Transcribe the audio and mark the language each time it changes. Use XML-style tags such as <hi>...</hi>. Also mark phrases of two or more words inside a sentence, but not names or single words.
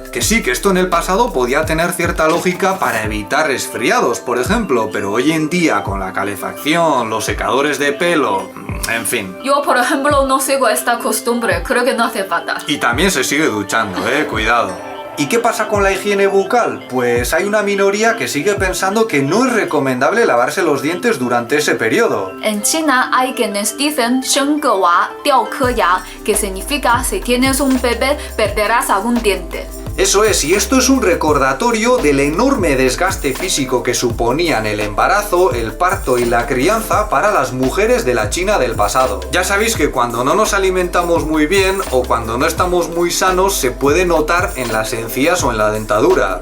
<es>Que sí, que esto en el pasado podía tener cierta lógica para evitar resfriados, por ejemplo, pero hoy en día con la calefacción, los secadores de pelo, en fin. Yo, por ejemplo, no sigo esta costumbre, creo que no hace falta. Y también se sigue duchando, cuidado. ¿Y qué pasa con la higiene bucal? Pues hay una minoría que sigue pensando que no es recomendable lavarse los dientes durante ese periodo. En China hay quienes dicen</es> <zh>生个娃掉颗牙,</zh> <es>que significa si tienes un bebé perderás algún diente. Eso es, y esto es un recordatorio del enorme desgaste físico que suponían el embarazo, el parto y la crianza para las mujeres de la China del pasado. Ya sabéis que cuando no nos alimentamos muy bien o cuando no estamos muy sanos se puede notar en las encías o en la dentadura.</es>